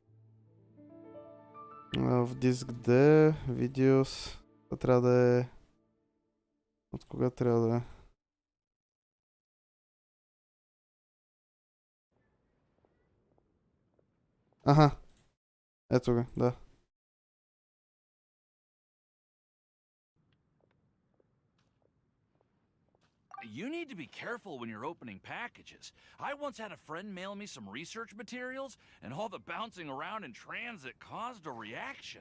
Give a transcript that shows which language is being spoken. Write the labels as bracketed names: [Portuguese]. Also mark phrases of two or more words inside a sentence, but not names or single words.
[Bulgarian] В диск D, видеос. Това трябва да е... От кога трябва да е? Аха. Ето го, да. [English] You need to be careful when you're opening packages. I once had a friend mail me some research materials, and all the bouncing around in transit caused a reaction.